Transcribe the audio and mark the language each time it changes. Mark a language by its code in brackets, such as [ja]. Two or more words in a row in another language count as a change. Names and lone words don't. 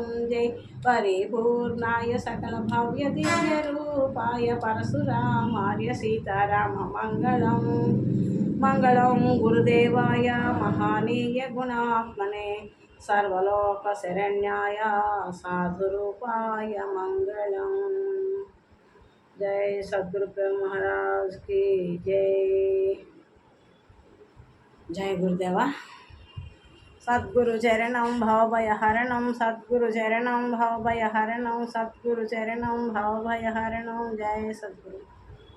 [sa] జై పరిపూర్ణాయ సకల భవ్య దివ్య రూపాయ పరశురామార్య సీతారామ మంగళం. మంగళం గురుదేవాయ మహానీయ గుణాత్మనే సర్వలోక శరణ్యాయ సాధురూపాయ మంగళం. [hi] जय सद्गुरु प्रेम महाराज की जय. जय गुरुदेवा. [sa] सद्गुरु चरणं भवभयहरणं सद्गुरु चरणं भवभयहरणं सद्गुरु चरणं भवभयहरणं. [hi] जय सद्गुरु.